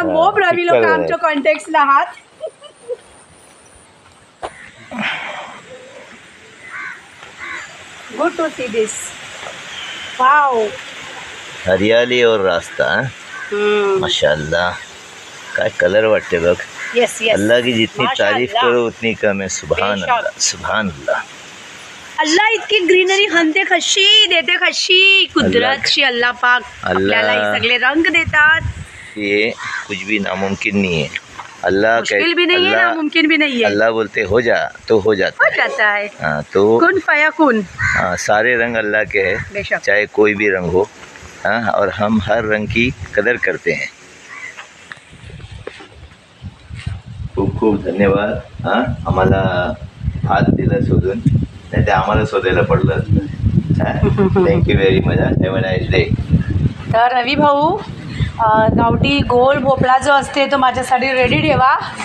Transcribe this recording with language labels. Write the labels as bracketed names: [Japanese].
[Marathi] मोप रवी लोक आमच्या कॉन्टॅक्टला आहात. [English] Good to see this. Wow, [Hindi] हरियाली और रास्ता. [Marathi] माशाअल्लाह, काय कलर वाटते बघ. [English] Yes yes. [Hindi] अल्लाह की जितनी तारीफ करो उतनी कम है. [Arabic] सुभान अल्लाह, सुभान अल्लाह. [Marathi] अल्लाह इतकी ग्रीनरी हनते कशी देते, कशी कुदरतची अल्लाह पाक आपल्याला हे सगळे रंग देतात. [Hindi] ये कुछ भी नामुमकिन नहीं है. अल्लाह मुश्किल भी नहीं है, नामुमकिन भी नहीं है. अल्लाह बोलते हो जा तो हो जाता है. हाँ, तो [Arabic] कुन फयाकुन. [Hindi] हाँ, सारे रंग अल्लाह के हैं, चाहे कोई भी रंग हो. हाँ, और हम हर रंग की कदर करते हैं. [Marathi] खूप खूप धन्यवाद. हां, आम्हाला हात दिला शोधून, नाही ते आम्हाला शोधायला पडलं. [English] Thank you very much. Have a nice day. [Marathi] तर रवी भाऊ, गावठी गोल भोपळा जो असते तो माझ्यासाठी रेडी ठेवा.